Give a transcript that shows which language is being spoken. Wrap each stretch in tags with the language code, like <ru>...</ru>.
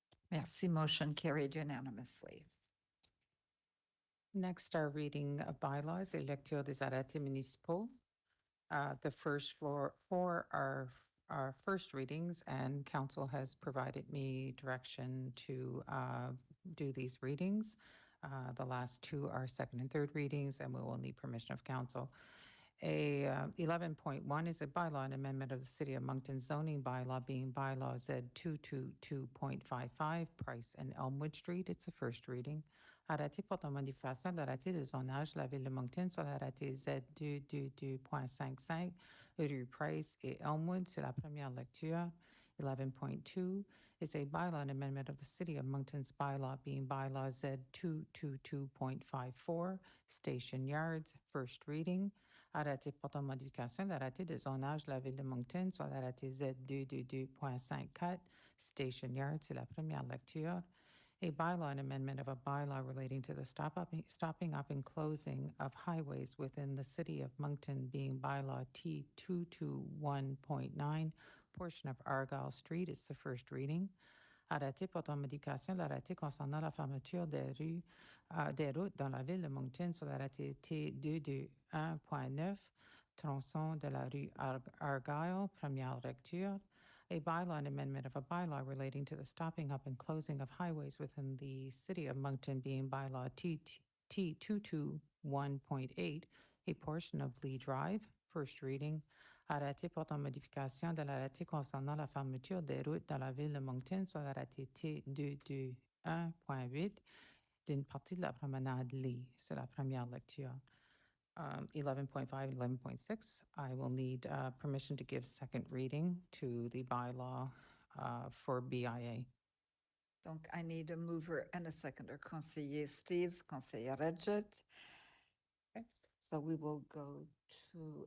<fr>Merci.</fr> <en>Motion carried unanimously. Next, our reading of bylaws,</en> <fr>et lecture des arrêtés municipaux.</fr> <en>The first four are our first readings, and council has provided me direction to do these readings. The last two are second and third readings, and we will need permission of council. 11.1 is a bylaw and amendment of the City of Moncton zoning bylaw, being bylaw Z 222.55, Price and Elmwood Street. It's the first reading.</en> <fr>Arrêté portant modification de l'arrêté de zonage de la Ville de Moncton sur l'arrêté Z 222.55, rue Price et Elmwood. C'est la première lecture.</fr> <en>11.2 is a bylaw and amendment of the City of Moncton's bylaw, being bylaw Z 222.54, Station Yards. First reading.</en> <fr>Arrêté portant modification de l'arrêté de zonage de la Ville de Moncton sur l'arrêté Z 222.54, Station Yard. C'est la première lecture.</fr> <en>A bylaw and amendment of a bylaw relating to the stopping up and closing of highways within the City of Moncton, being bylaw T 221.9, portion of Argyle Street. It's the first reading.</en> <fr>Arrêté portant modification de l'arrêté concernant la fermeture des routes dans la ville de Moncton sur l'arrêté T 221.9, tronçon de la rue Argyle, première lecture.</fr> <en>A bylaw and amendment of a bylaw relating to the stopping up and closing of highways within the City of Moncton, being bylaw T 221.8, a portion of Lee Drive. First reading.</en> <fr>Arrêté portant modification de l'arrêté concernant la fermeture des routes dans la ville de Moncton sur l'arrêté T 221.8 d'une partie de la promenade Lee. C'est la première lecture.</fr> <en>11.5 and 11.6, I will need permission to give second reading to the bylaw for BIA. Donc, I need a mover and a seconder.</en> <fr>Conseiller Steves, Conseiller Redjet. Okay.</fr> <en>So we will go to.</en>